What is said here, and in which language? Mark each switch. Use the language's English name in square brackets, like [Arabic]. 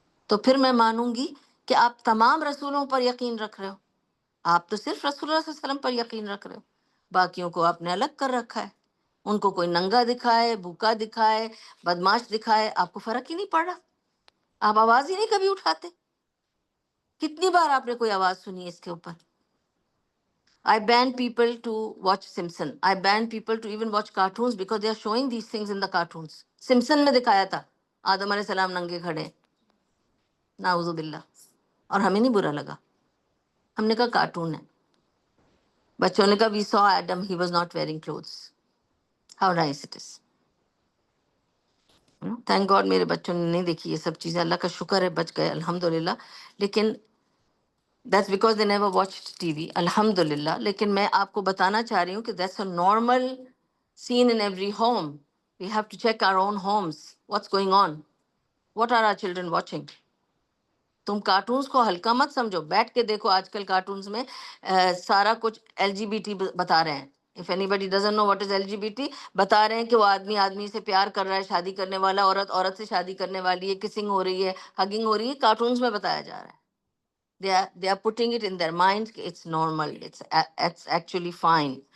[Urdu] تو پھر میں مانوں گی کہ آپ تمام رسولوں پر یقین رکھ رہے ہو، آپ تو صرف رسول اللہ صلی اللہ علیہ وسلم پر یقین رکھ رہے ہو، باقیوں کو آپ نے الگ کر رکھا ہے، ان کو کوئی ننگا دکھائے، بھوکا دکھائے، بدماش دکھائے، آپ کو فرق ہی نہیں پڑ رہا، آپ آواز ہی نہیں کبھی اٹھاتے۔ کتنی بار آپ نے کوئی آواز سنی ہے اس کے اوپر؟ [English] I ban people to watch Simpson. I ban people to even watch cartoons because they are showing these things in the cartoons. [Urdu] Simpson میں دکھایا تھا آدم علیہ السلام ننگے کھڑے، نعوذ باللہ، اور ہمیں نہیں برا لگا، ہم نے کہا کارٹون ہے۔ بچوں نے کہا [English] we saw Adam, he was not wearing clothes. How nice it is. Thank God [Urdu] میرے بچوں نے نہیں دیکھی یہ سب چیزیں، اللہ کا شکر ہے بچ گئے الحمدللہ، لیکن [English] that's because they never watched TV [Urdu] الحمدللہ۔ لیکن میں آپ کو بتانا چاہ رہی ہوں کہ [English] that's a normal scene in every home. We have to check our own homes. What's going on? What are our children watching? [Urdu] تم کارٹونز کو ہلکا مت سمجھو، بیٹھ کے دیکھو، آج کل کارٹونز میں سارا کچھ LGBT بتا رہے ہیں۔ [English] If anybody doesn't know what is LGBT، [Urdu] بتا رہے ہیں کہ وہ آدمی آدمی سے پیار کر رہا ہے، شادی کرنے والا، عورت عورت سے شادی کرنے والی ہے، کسنگ ہو رہی ہے، ہگنگ ہو رہی ہے، کارٹونز میں بتایا جا رہا ہے۔ [English] They are putting it in their minds [Urdu] کہ [English] it's normal, it's actually fine۔